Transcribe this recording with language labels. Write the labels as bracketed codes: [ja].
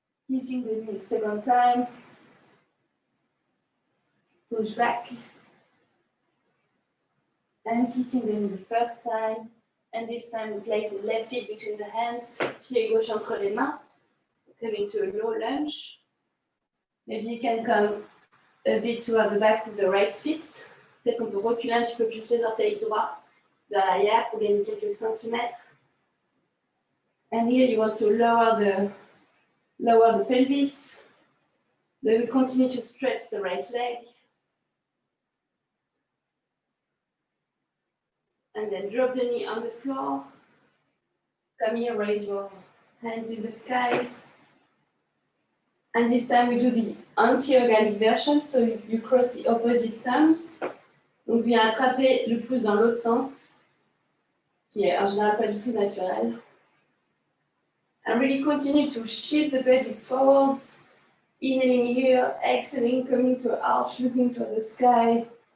[en] Kissing the knee second time, push back, and kissing the knee the third time, and this time we place the left feet between the hands, [fr] pied gauche entre les mains, [en] coming to a low lunge. Maybe you can come a bit toward the back with the right feet. [fr] Peut-être qu'on peut reculer un petit peu plus les orteils droits vers l'arrière pour gagner quelques centimètres. [en] And here you want to lower the pelvis, Then we continue to stretch the right leg. And then drop the knee on the floor. Come here, raise your hands in the sky. And this time we do the anti-organic version, so you cross the opposite thumbs. [fr] Donc viens attraper le pouce dans l'autre sens, qui est en général pas du tout naturel. [en] And really continue to shift the pelvis forwards. Inhaling here, exhaling, coming to an arch, looking toward the sky.